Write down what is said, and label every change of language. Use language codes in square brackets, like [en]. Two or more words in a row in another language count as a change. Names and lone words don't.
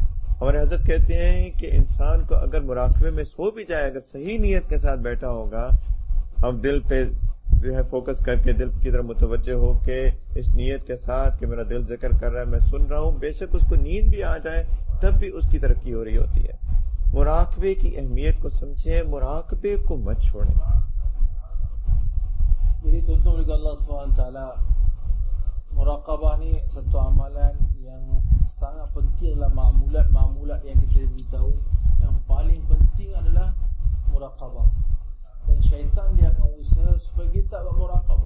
[ur] ہمارے حضرت کہتے ہیں کہ انسان کو اگر مراقبے میں سو بھی جائے، اگر صحیح نیت کے ساتھ بیٹھا ہوگا، ہم دل پہ جو ہے فوکس کر کے دل کی طرف متوجہ ہو کے اس نیت کے ساتھ کہ میرا دل ذکر کر رہا ہے، میں سن رہا ہوں، بیشک اس کو نیند بھی آ جائے تب بھی اس کی ترقی ہو رہی ہوتی ہے. مراقبے کی اہمیت کو سمجھیں، مراقبے کو مت چھوڑیں. [ms] Jadi tuan-tuan oleh Allah SWT, muraqabah ni satu amalan yang sangat penting dalam ma'mulat yang kita beritahu. Yang paling penting adalah muraqabah. Dan syaitan dia akan usaha supaya kita tak buat muraqabah.